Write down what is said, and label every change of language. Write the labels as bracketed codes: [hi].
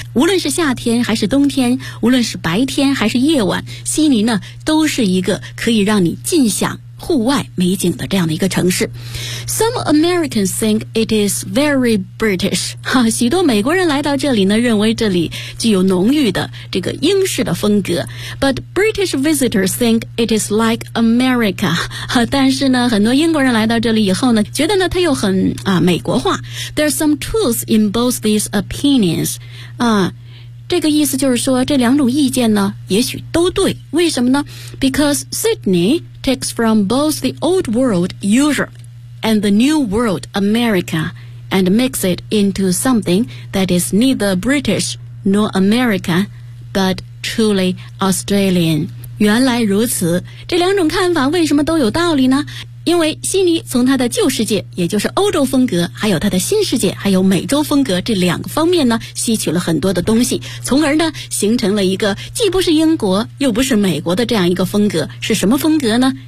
[zh] 无论是夏天还是冬天，无论是白天还是夜晚，悉尼呢都是一个可以让你尽享户外美景的这样的一个城市。 [en] Some Americans think it is very British. [zh] 许多美国人来到这里呢认为这里具有浓郁的这个英式的风格。 [en] But British visitors think it is like America. [zh] 但是呢很多英国人来到这里以后呢觉得呢它又很美国化。 [en] There are some truths in both these opinions. [zh] 这个意思就是说这两种意见呢也许都对。为什么呢？ [en] Because Sydney takes from both the old world Europe and the new world America and makes it into something that is neither British nor America but truly Australian. [zh] 原来如此，这两种看法为什么都有道理呢？因为悉尼从它的旧世界也就是欧洲风格，还有它的新世界还有美洲风格，这两个方面呢吸取了很多的东西，从而呢形成了一个既不是英国又不是美国的这样一个风格。是什么风格呢？